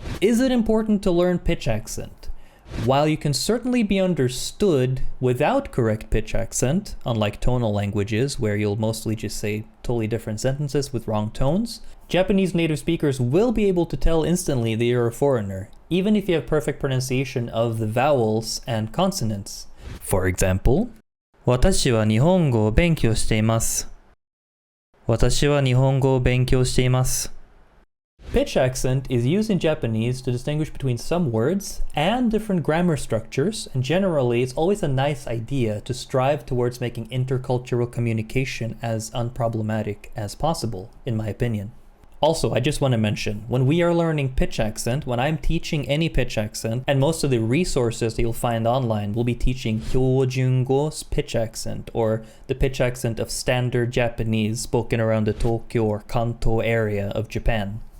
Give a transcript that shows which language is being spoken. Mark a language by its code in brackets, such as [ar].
[en] Is it important to learn pitch accent? While you can certainly be understood without correct pitch accent, unlike tonal languages where you'll mostly just say totally different sentences with wrong tones, Japanese native speakers will be able to tell instantly that you're a foreigner, even if you have perfect pronunciation of the vowels and consonants. [ja] For example, 私は日本語を勉強しています。私は日本語を勉強しています。 [en] Pitch accent is used in Japanese to distinguish between some words and different grammar structures, and generally it's always a nice idea to strive towards making intercultural communication as unproblematic as possible, in my opinion. Also, I just want to mention, when we are learning pitch accent, when I'm teaching any pitch accent, and most of the resources that you'll find online will be teaching Hyojungo's pitch accent, or the pitch accent of standard Japanese spoken around the Tokyo or Kanto area of Japan.